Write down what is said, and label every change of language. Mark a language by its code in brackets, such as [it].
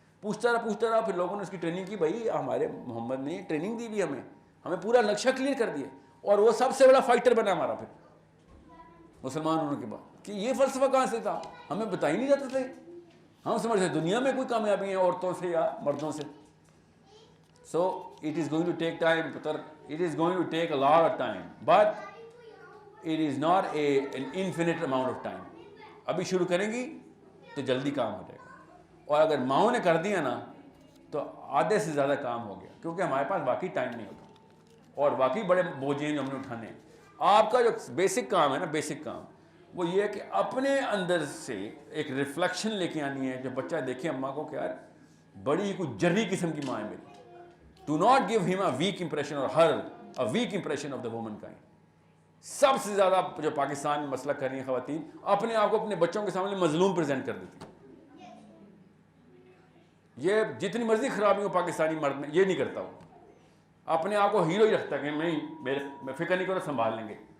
[ur] پوچھتا رہا, پھر لوگوں نے اس کی ٹریننگ کی. بھائی ہمارے محمد نے ٹریننگ دی بھی, ہمیں پورا نقشہ کلیئر کر دیا, اور وہ سب سے بڑا فائٹر بنا ہمارا پھر مسلمان ہونے کے بعد. کہ یہ فلسفہ کہاں سے تھا, ہمیں بتا ہی نہیں جاتے تھے. ہم سمجھتے دنیا میں کوئی کامیابی ہے عورتوں سے یا مردوں سے. [en] So it is going to take time, it is going to take a lot of time, but it is not an infinite amount of time. [ur] ابھی شروع کریں گی تو جلدی کام ہو جائے گا, اور اگر ماؤں نے کر دیا نا تو آدھے سے زیادہ کام ہو گیا, کیونکہ ہمارے پاس واقعی ٹائم نہیں ہوتا, اور واقعی بڑے بوجھ ہیں جو ہم نے اٹھانے ہیں. آپ کا جو بیسک کام ہے نا, بیسک کام وہ یہ ہے کہ اپنے اندر سے ایک ریفلیکشن لے کے آنی ہے. جو بچہ دیکھے اماں کو کہ یار بڑی ہی کوئی جری قسم کی ماں ہے میری. [en] Do not give him a weak impression or her a weak impression of the womankind. [ur] سب سے زیادہ جو پاکستان میں مسئلہ کر رہی ہیں خواتین, اپنے آپ کو اپنے بچوں کے سامنے مظلوم پریزنٹ کر دیتی ہیں. یہ جتنی مرضی خرابی ہو پاکستانی مرد میں یہ نہیں کرتا, وہ اپنے آپ کو ہیرو ہی رکھتا ہے کہ میں فکر نہیں کرو, سنبھال لیں گے.